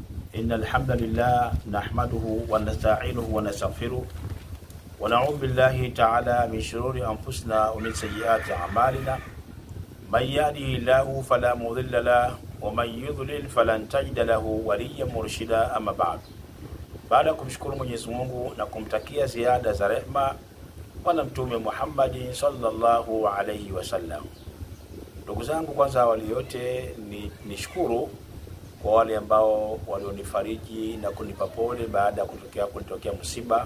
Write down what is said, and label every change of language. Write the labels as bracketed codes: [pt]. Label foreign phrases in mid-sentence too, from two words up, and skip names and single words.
[ar] إن الحمد لله نحمده ونستعينه ونستغفره ونعوذ بالله تعالى من شرور أنفسنا ومن سيئات أعمالنا من يهده الله فلا مضل له ومن يضلل فلن تجد له وليا مرشدا. أما بعد, [sw] baada ya kumshukuru Mwenyezi Mungu na kumtakia ziada za rehema Bwana Mtume Muhammad [ar] صلى الله عليه وسلم, [sw] ndugu zangu, kwanza awali yote nishukuru kwa wale ambao walionifariji na kunipa pole baada ya kunitokea msiba.